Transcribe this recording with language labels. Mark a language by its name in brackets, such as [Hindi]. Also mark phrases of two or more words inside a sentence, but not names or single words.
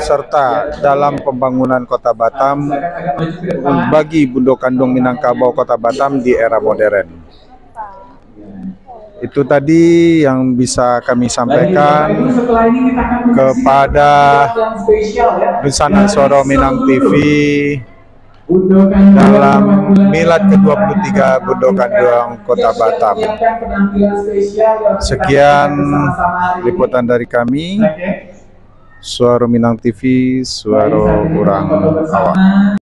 [Indonesian] serta dalam pembangunan Kota Batam bagi Bundo Kanduan Minangkabau Kota Batam di era modern. Itu tadi yang bisa kami sampaikan kepada Dunsana Suara Minang TV dalam Milad ke-23 Bundo Kanduan Kota Batam. Sekian liputan dari kami, Suara Minang TV, suara kurang awak.